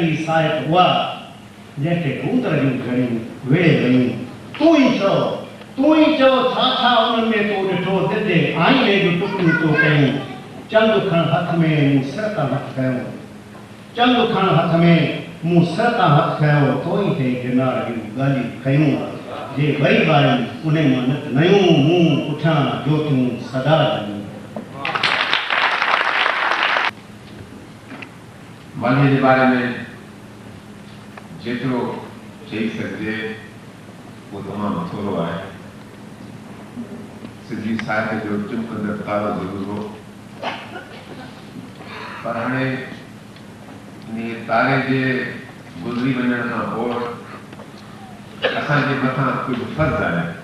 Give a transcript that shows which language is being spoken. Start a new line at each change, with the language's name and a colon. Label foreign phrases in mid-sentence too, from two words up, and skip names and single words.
Sindhi: जी साहिब उहा जंहिंखे कूतर जूं घड़ियूं वेड़े वयूं, तूं ई चओ छा उन्हनि में तो ॾिठो, दिलि जे आईने जूं टुकड़ियूं तो कयूं, चंद खण हथ में मूं सिर तां हथ खयो, चंद खण हथ में मूं सिर तां हथ खयो, तो ई थे गिरनार जूं ॻाल्हियूं खयूं, जे ॿई ॿारनि उन मां नित नयूं, मूं पुठियां ज्योतियूं सदा जलूं। मालीअ जे बारे में जेतिरो चई सघिजे वो तमामु थोरो आहे। सिंधी साहित्य जो चमकंदड़ तारो ज़रूरु हो, पर हाणे इन तारे जे गुज़री वञण खां पोइ असांजे मथां कुझु फ़र्ज़ आहे।